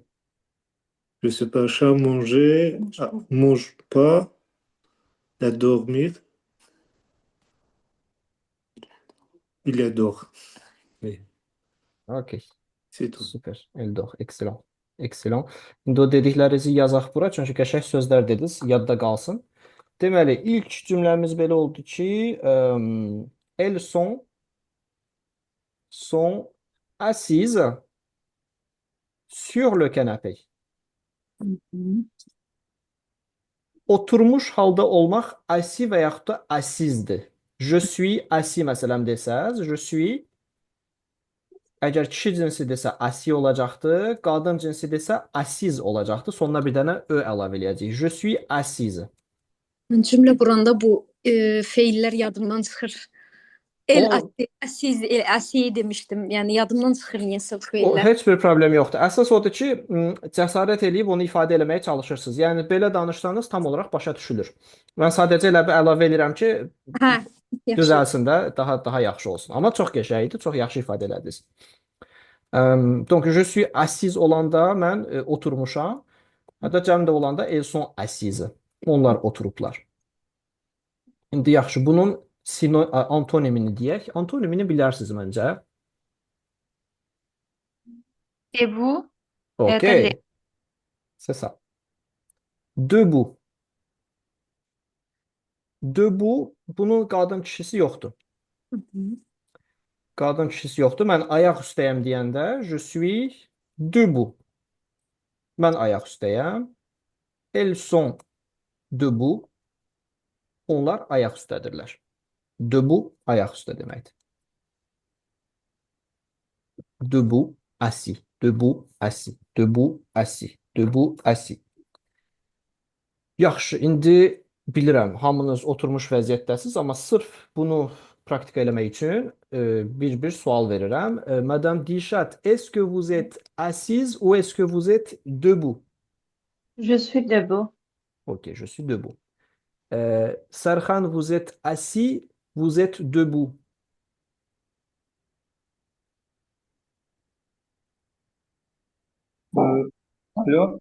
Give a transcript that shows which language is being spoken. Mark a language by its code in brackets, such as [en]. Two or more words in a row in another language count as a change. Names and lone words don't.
[fr] Je sais pas, chat manger, mange pas, la dormir, il adore. Oui, Ok. c'est tout. [az] Süper. Eldor. Excellent. Excellent. İndi o dediklərinizi yazaq bura, çünki qəşəng sözlər dediniz, yadda qalsın. Deməli, ilk cümləmiz belə oldu ki, [fr] elles sont assises sur le canapé. [az] Oturmuş halda olmaq assis və yaxud da assizdir. [fr] Je suis assis [az] məsələn desəz, [fr] je suis [az] əgər kişi cinsidirsə assis olacaqdı, qadın cinsidirsə assiz olacaqdı. Sonuna bir dənə ö əlavə eləyəcəyik. [fr] Je suis assise. [az] Cümlə quranda bu feillər yadımdan çıxır. El O, asiz, el asi demişdim. Yəni yadımdan çıxır niyəsə bu o feillər. heç bir problem yoxdur. Əsas odur ki, cəsarət eləyib onu ifadə eləməyə çalışırsınız. Yəni belə danışsanız tam olaraq başa düşülür. Mən sadəcə elə bir əlavə edirəm ki, Hə, yaxşı. düzəlsin də daha yaxşı olsun. Amma çox qəşəng idi, çox yaxşı ifadə elədiniz. [fr] Donc je suis assise [az] olanda mən oturmuşam. Hətta cəmdə olanda [fr] elles sont assises. [az] Onlar oturublar. İndi yaxşı, bunun antonimini deyək. Antonimini bilərsiniz məncə. [fr] Debout, OK. C'est ça. Debout. Debout, [az] bunun qadın kişisi yoxdur. Qadın kişisi yoxdur. Mən ayaq üstəyəm deyəndə [fr] je suis debout. [az] Mən ayaq üstəyəm. [fr] Elles sont debout. [az] Onlar ayaq üstədirlər. Debout ayaq üstə deməkdir. [fr] Debout, assis. Debout, assis. Debout, assis. Debout, assis. [az] Yaxşı, indi bilirəm, hamınız oturmuş vəziyyətdəsiniz, amma sırf bunu praktika eləmək üçün bir sual verirəm. [fr] Madame Dichat, est-ce que vous êtes assise ou est-ce que vous êtes debout? Je suis debout. Ok, je suis debout. Serhan, vous êtes assis, vous êtes debout. Allô?